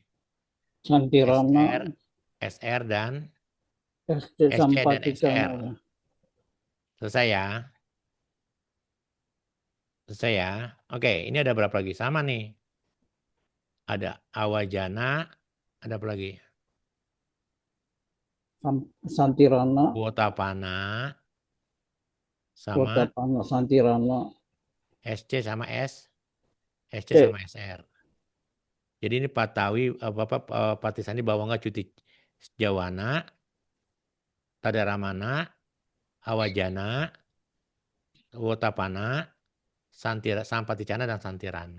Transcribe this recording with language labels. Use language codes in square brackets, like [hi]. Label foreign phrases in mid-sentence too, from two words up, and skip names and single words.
[id] Santirana. SR dan SC dan Sampaticana. SR. Selesai ya. Selesai ya. Oke, ini ada berapa lagi? Sama nih. Ada Awajana. Ada apa lagi? Santirana. Wotapana. Sama Wotapana. Santirana. SC sama SC C. sama SR. Jadi ini Patawi, Patisandi Bawangga Cuti Jawana, Tadaramana, Awajana, Wotapana, Sampaticana dan Santirana.